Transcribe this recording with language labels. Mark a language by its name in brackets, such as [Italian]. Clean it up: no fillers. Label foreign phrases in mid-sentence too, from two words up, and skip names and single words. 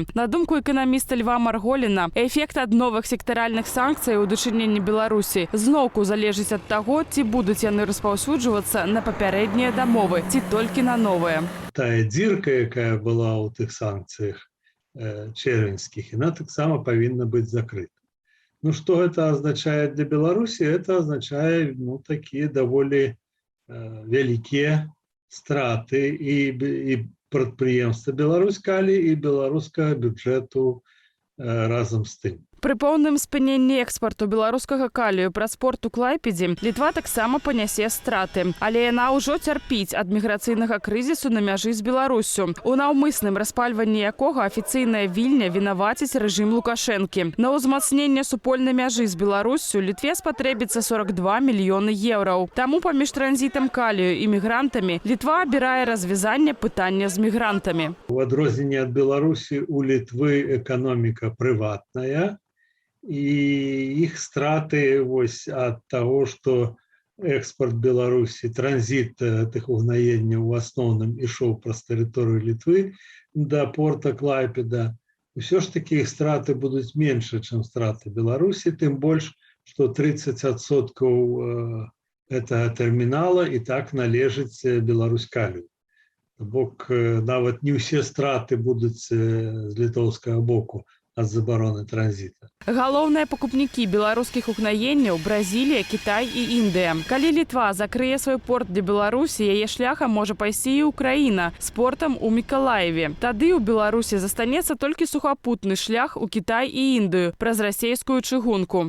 [Belarusian] На думку эканаміста Льва Марголіна, эфект ад новых сектаральных санкцый у дачыненні Беларусі зноўку залежыць ад таго, ці будуць яны распаўсюджвацца на папярэднія дамовы, ці толькі на новыя. Тая дзірка, якая была ў тых санкцыях червеньских, [Russian] она так само повинна быть закрыта. Ну, что это означает для Беларуси? Это означает, такие довольно великие страты и предприемства Беларусь-Кали, и белорусского бюджету разом с тем. [Belarusian] Пры поўным спыненні экспарту беларускага калію праз порт у Клайпедзе Літва таксама панясе страты. Але яна ўжо цярпіць ад міграцыйнага крызісу на мяжы з Беларуссю, у наўмысным распальванні якога афіцыйная Вільня вінаваціць рэжым Лукашэнкі. На ўзмацненне супольнай мяжы з Беларуссю Літве спатрэбіцца 42 мільёны еўраў. Таму паміж транзітам калію і мігрантамі Літва абірае развязанне пытання з мігрантамі. У адрозненне ад Беларусі у Літвы эканоміка прыватная, [Russian] и их страты от того, что экспорт Беларуси, транзит этих угнаений в основном и шел праз территорию Литвы до порта Клайпеда, все ж таки их страты будут меньше, чем страты Беларуси, тем больше, что 30% этого терминала и так належит Беларусь-Калию. Бок нават не все страты будут с литовского боку [Belarusian] ад забароны транзіта. Галоўныя пакупнікі беларускіх угнаенняў – Бразілія, Кітай і Індыя. Калі Літва закрые свой порт для Беларусі, яе шляхам можа пайсці і Украіна з портам у Мікалаеве. Тады ў Беларусі застанецца толькі сухапутны шлях у Кітай і Індыю праз расейскую чыгунку.